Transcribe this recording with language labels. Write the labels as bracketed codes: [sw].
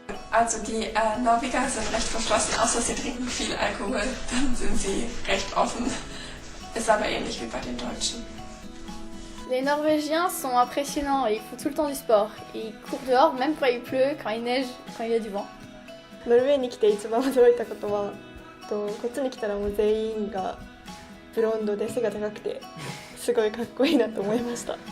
[de] Also die Norweger sind recht verschlossen, außer sie trinken viel Alkohol, dann sind sie recht offen. Ist aber ähnlich wie bei den Deutschen. [fr] Les Norvégiens sont impressionnants, ils font tout le temps du sport. Ils courent dehors, même quand il pleut, quand il neige, quand il y a du vent. [ja] ノルウェーに来て一番驚いたことは、こっちに来たらもう全員がブロンドで背が高くてすごいかっこいいなと思いました。